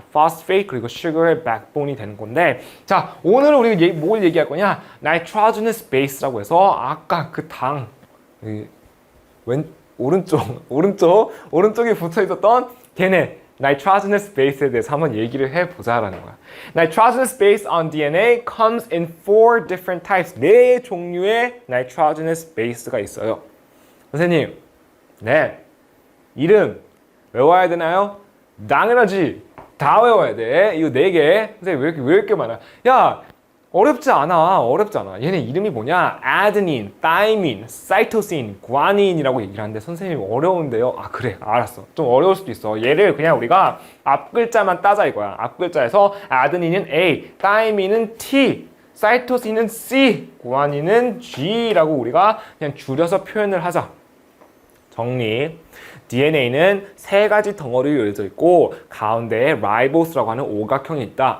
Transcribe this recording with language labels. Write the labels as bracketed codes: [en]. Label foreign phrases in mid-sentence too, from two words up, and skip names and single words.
[ko] phosphate 그리고 sugar의 backbone이 되는 건데 자, 오늘은 우리가 뭘 얘기할 거냐? [en] nitrogenous base [ko] 라고 해서 아까 그 당 오른쪽에 붙어 있었던 걔네 [en] nitrogenous base [ko] 에 대해서 한번 얘기를 해보자라는 거야. [en] Nitrogenous base on DNA comes in 4 different types. [ko] 4 종류의 [en] nitrogenous base [ko] 가 있어요. 선생님, 네, 이름 외워야 되나요? 당연하지. 다 외워야 돼. 이거 4개. 선생님 왜 이렇게 많아? 야, 어렵지 않아. 얘네 이름이 뭐냐? [en] adenine, thymine, cytosine, [ko] guanine이라고 얘기를 하는데 선생님 어려운데요? 아, 그래, 알았어. 좀 어려울 수도 있어. 얘를 그냥 우리가 앞글자만 따자 이거야. 앞글자에서 adenine은 A, thymine은 T, cytosine은 C, guanine은 G라고 우리가 그냥 줄여서 표현을 하자. 정리. DNA는 3가지 덩어리로 이루어져 있고 가운데에 ribose라고 하는 오각형이 있다.